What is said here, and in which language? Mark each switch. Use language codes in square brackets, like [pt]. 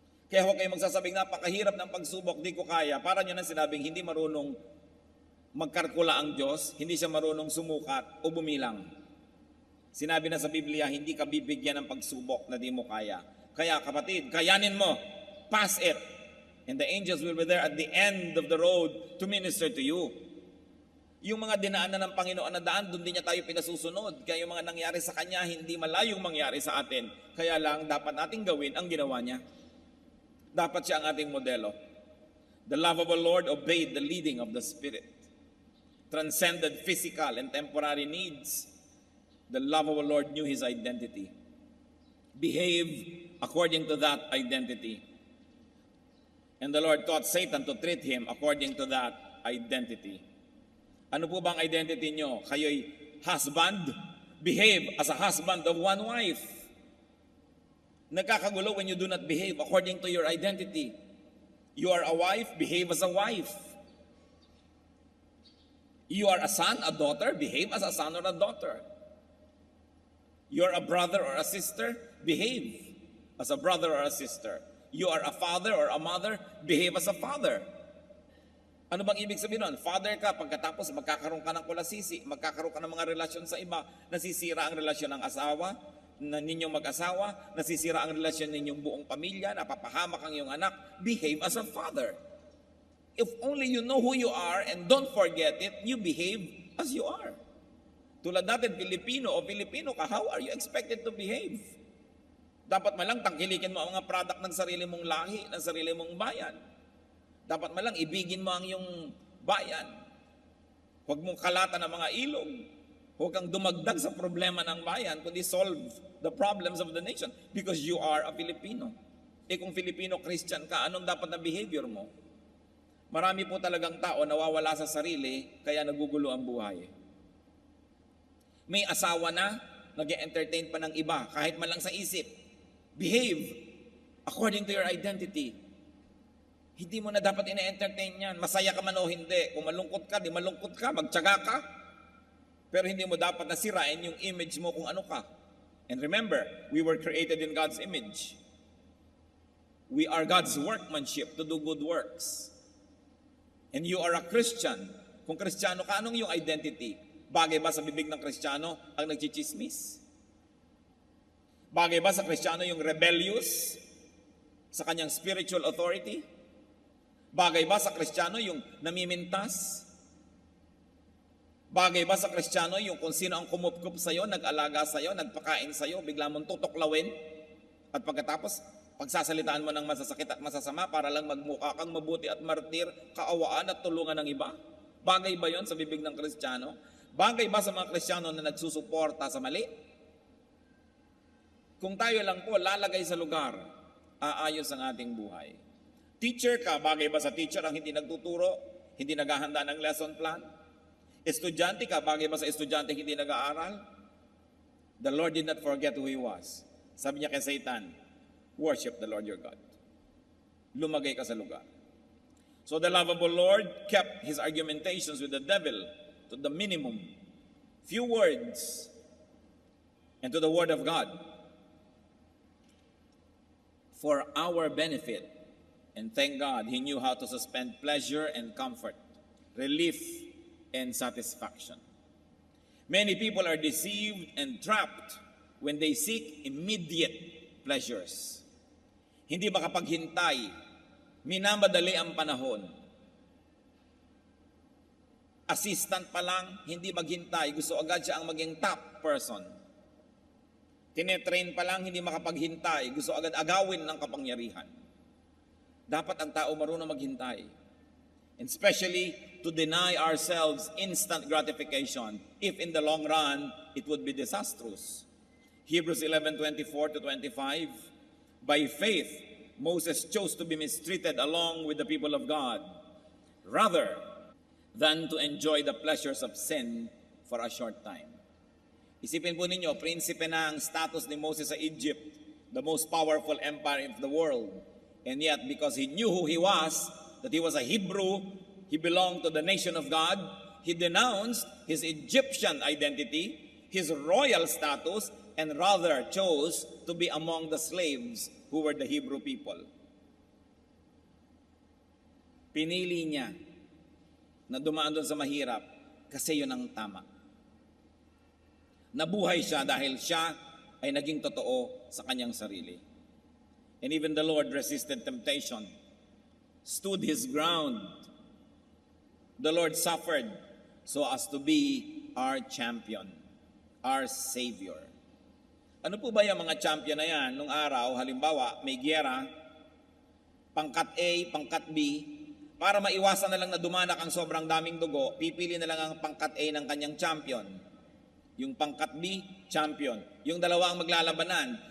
[tl] Kaya huwag kayong magsasabing napakahirap ng pagsubok, di ko kaya. Para niyo nang sinabing hindi marunong magkalkula ang Diyos, hindi siya marunong sumukat o bumilang. Sinabi na sa Biblia, hindi ka bibigyan ng pagsubok na di mo kaya. Kaya kapatid, kayanin mo, [en] pass it. And the angels will be there at the end of the road to minister to you. [tl] Yung mga dinaanan ng Panginoon na daan, doon din niya tayo pinasusunod. Kaya yung mga nangyari sa Kanya, hindi malayong mangyari sa atin. Kaya lang, dapat nating gawin ang ginawa niya. Dapat siya ang ating modelo. [en] The love of the Lord obeyed the leading of the Spirit. Transcended physical and temporary needs. The love of the Lord knew His identity. Behave according to that identity. And the Lord taught Satan to treat him according to that identity. [tl] Ano po bang identity nyo? Kayo'y husband? [en] Behave as a husband of one wife. [tl] Nagkakagulo [en] when you do not behave according to your identity. You are a wife, behave as a wife. You are a son, a daughter, behave as a son or a daughter. You are a brother or a sister, behave as a brother or a sister. You are a father or a mother, behave as a father. [tl] Ano bang ibig sabihin nun? Father ka, pagkatapos magkakaroon ka ng kulasisi, magkakaroon ka ng mga relasyon sa iba, nasisira ang relasyon ng asawa, na ninyong mag-asawa, nasisira ang relasyon ninyong buong pamilya, napapahamak ang iyong anak, [en] behave as a father. If only you know who you are and don't forget it, you behave as you are. [tl] Tulad natin, Pilipino ka, [en] how are you expected to behave? [tl] Dapat malang tangkilikin mo ang mga product ng sarili mong lahi, ng sarili mong bayan. Dapat malang ibigin mo ang iyong bayan. Huwag mong kalatan ng mga ilog. Huwag kang dumagdag sa problema ng bayan, kundi [en] solve the problems of the nation because you are a Filipino. [tl] Kung Filipino Christian ka, anong dapat na behavior mo? Marami po talagang tao nawawala sa sarili, kaya nagugulo ang buhay. May asawa na, nag-entertain pa ng iba, kahit man lang sa isip. Behave according to your identity. Hindi mo na dapat ina-entertain yan. Masaya ka man o hindi. Kung malungkot ka, di malungkot ka, magtiyaga ka. Pero hindi mo dapat nasirain yung image mo kung ano ka. [en] And remember, we were created in God's image. We are God's workmanship to do good works. And you are a Christian. [tl] Kung Kristiyano ka, anong yung identity? Bagay ba sa bibig ng Kristiyano ang nagchichismis? Bagay ba sa Kristiyano yung rebellious sa kanyang spiritual authority? Bagay ba sa Kristiyano yung namimintas? Bagay ba sa Kristiyano yung kung sino ang kumupkup sa'yo, nag-alaga sa'yo, nagpakain sa'yo, bigla mong tutuklawin? At pagkatapos, pagsasalitaan mo ng masasakit at masasama para lang magmukha kang mabuti at martir, kaawaan at tulungan ng iba? Bagay ba yon sa bibig ng Kristiyano? Bagay ba sa mga Kristiyano na nagsusuporta sa mali? Kung tayo lang po lalagay sa lugar, aayos ang ating buhay. Teacher ka, bagay ba sa teacher ang hindi nagtuturo, hindi naghahanda ng lesson plan? Estudyante ka, bagay ba sa estudyante hindi nag-aaral? [en] The Lord did not forget who He was. [tl] Sabi niya kay Satan, [en] worship the Lord your God. [tl] Lumagay ka sa lugar. [en] So the love of the Lord kept his argumentations with the devil to the minimum. Few words and to the word of God for our benefit. And thank God, he knew how to suspend pleasure and comfort, relief and satisfaction. Many people are deceived and trapped when they seek immediate pleasures. [tl] Hindi makapaghintay, minamadali ang panahon. Assistant pa lang, hindi maghintay, gusto agad siya ang maging top person. Tinetrain pa lang, hindi makapaghintay, gusto agad agawin ng kapangyarihan. Dapat ang tao marunong maghintay. [en] And especially to deny ourselves instant gratification if in the long run it would be disastrous. Hebrews 11:24 to 25. By faith, Moses chose to be mistreated along with the people of God rather than to enjoy the pleasures of sin for a short time. [tl] Isipin po ninyo, prinsipe na ang status ni Moses sa Egypt, [en] the most powerful empire of the world. And yet, because he knew who he was, that he was a Hebrew, he belonged to the nation of God, he denounced his Egyptian identity, his royal status, and rather chose to be among the slaves who were the Hebrew people. [tl] Pinili niya na dumaan doon sa mahirap kasi yun ang tama. Nabuhay siya dahil siya ay naging totoo sa kanyang sarili. [en] And even the Lord resisted temptation, stood his ground. The Lord suffered so as to be our champion, our Savior. [tl] Ano po ba yung mga champion na yan? Nung araw, halimbawa, may giyera, pangkat A, pangkat B, para maiwasan na lang na dumanak ang sobrang daming dugo, pipili na lang ang pangkat A ng kanyang champion. Yung pangkat B, champion. Yung dalawa ang maglalabanan.